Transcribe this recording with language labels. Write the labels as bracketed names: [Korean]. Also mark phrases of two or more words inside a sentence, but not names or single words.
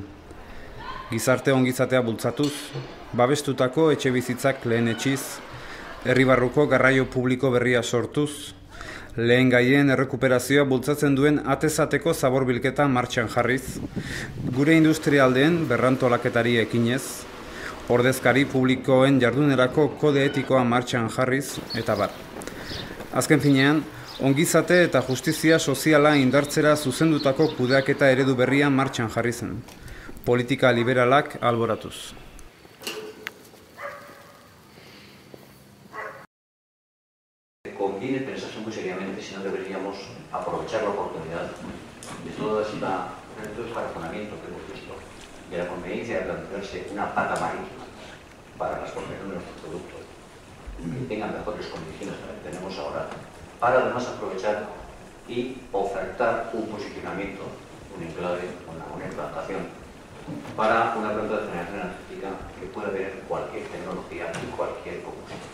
[Basque] Gizarte ongizatea bultzatuz, babestutako etxebizitzak lehenetsiz, herri barruko garraio publiko berria sortuz, lehen gaien errekuperazioa bultzatzen duen atezateko zaborbilketa martxan jarriz, gure industrialdeen berrantolaketari ekinez, ordezkari publikoen jardunerako kode etikoa martxan jarriz, eta bar. Azken finean, ongizate eta justizia soziala indartzera zuzendutako kudeaketa eredu berria martxan jarri zen. Politika liberalak alboratuz. [Spanish] Conviene pensarse muy seriamente si no deberíamos aprovechar la oportunidad de todo este razonamiento que hemos visto, de la conveniencia de plantearse una pata marítima para las exportaciones de nuestros productos, que tengan mejores condiciones que las que tenemos ahora, para además aprovechar y ofertar un posicionamiento, un enclave, una implantación, para una planta de generación energética que pueda tener cualquier tecnología y cualquier combustible.